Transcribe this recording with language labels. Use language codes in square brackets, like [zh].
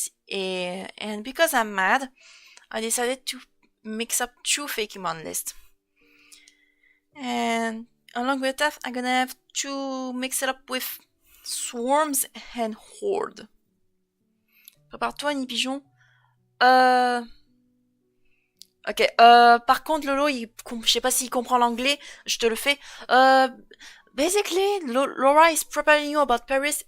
[en] And because I'm mad, I decided to mix up two Fakemon lists. And along with that, I'm gonna have to mix it up with Swarms and Horde. [fr] Prépare-toi, Nipigeon. Ok, par contre, Lolo, je sais pas s'il comprend l'anglais, je te le fais. [en] Basically, Laura is preparing you about Paris.